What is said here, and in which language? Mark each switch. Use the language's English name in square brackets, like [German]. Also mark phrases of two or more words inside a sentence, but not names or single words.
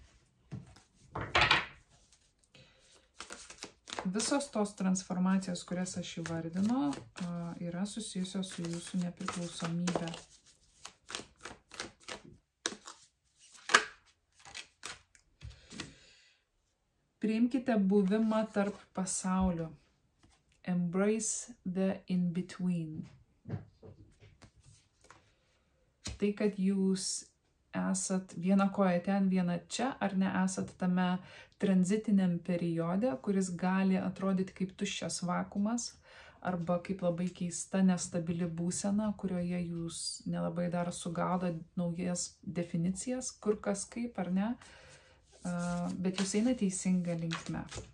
[Lithuanian] Visos tos transformacijos, kurias aš įvardinu, yra susijusios su jūsų nepriklausomybė. Priimkite buvimą tarp pasaulių. [English] Embrace the in-between. [Lithuanian] Tai, kad jūs esat viena koja ten, viena čia, ar ne esat tame tranzitiniam periode, kuris gali atrodyti kaip tuščias vakumas, arba kaip labai keista, nestabili būsena, kurioje jūs nelabai dar sugaudo naujas definicijas, kur kas kaip, ar ne, bet jūs eina teisinga linkme.